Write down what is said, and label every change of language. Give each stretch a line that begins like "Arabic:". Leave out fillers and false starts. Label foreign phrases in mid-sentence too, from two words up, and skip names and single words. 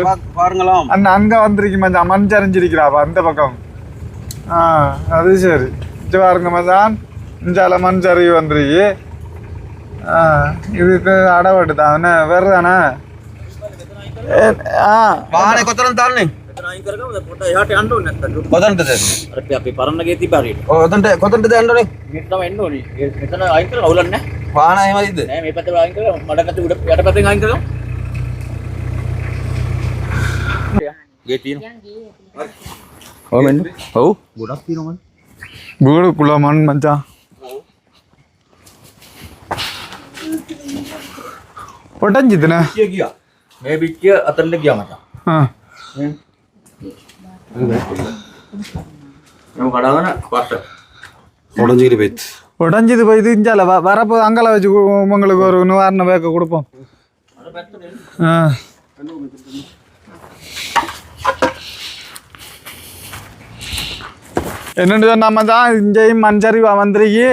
Tamil: பாருங்களாம். அண்ணா அங்க வந்திருக்கு மச்சான். மண் சரிஞ்சிருக்கிறாப்பா அந்த பக்கம். அது சரி. பாருங்க மச்சான் இஞ்சால மண் சரிவு வந்துருக்கு. இதுக்கு அடவட்டு தான் என்ன வேறு தானே.
Sinhala: வாහනේ කොතරම් දාන්නේ? මෙතන අයින් කරගමු. දැන් පොඩ්ඩක් එහාට යන්න ඕනේ නැත්තම්. කොතනටද? අර අපි පරණ ගේ තිබ්බා හරියට. ඔය කොතනටද යන්න ඕනේ? මෙතන තමයි එන්න ඕනේ. මෙතන අයින් කරලා අවුලක් නැහැ. වාහන එහෙමයිද? නෑ මේ පැත්තට අයින් කරලා මඩ පැත්තේ උඩ යට පැත්තෙන් අයින් කරගමු. ගේ තියෙනවා. ඔව් මෙන්න. ඔව්. ගොඩක් තියෙනවා මන්.
Tamil: வீடுக்குள்ள மண் மச்சான். உடஞ்சுதுண்ணே.
Sinhala: ගියා. මේ පිටිය අතරින් ගියා මචං.
Tamil: நம்ம கடாதான பாஸ்டர் உடஞ்சிரு போயிடுச்சு. உடஞ்சிது போய் இஞ்சால வரப்போ அங்கெல்லாம் வச்சு உங்களுக்கு ஒரு நிவாரண பேக்க கொடுப்போம். என்னென்னு சொன்னா மச்சான் இங்கேயும் மஞ்சரிவா வந்துருக்கு.